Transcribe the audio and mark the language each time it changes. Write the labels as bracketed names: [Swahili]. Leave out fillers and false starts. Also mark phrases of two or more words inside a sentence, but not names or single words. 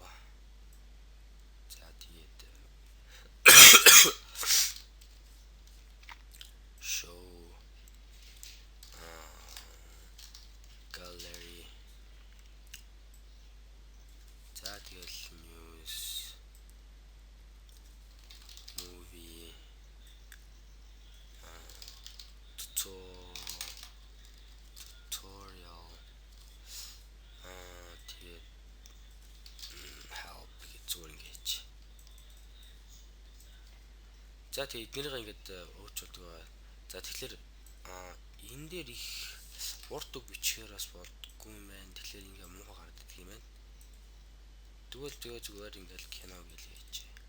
[Mongolian] За тэгээд [English] show gallery. [Mongolian] За тэгээд [English] news movie tutorial [Mongolian] тэгээд help гэж зүгээр ингэж. За тэгээд эднэрийг ингээд өөрчилдөг. За тэгэхээр энэ дээр их урт үг бичихээр бас болдгоо юм байна. Тэгэхээр ингээ муухай гардаг юм байна. Тэгвэл зүгээр ингээл кино гэж хийчихье.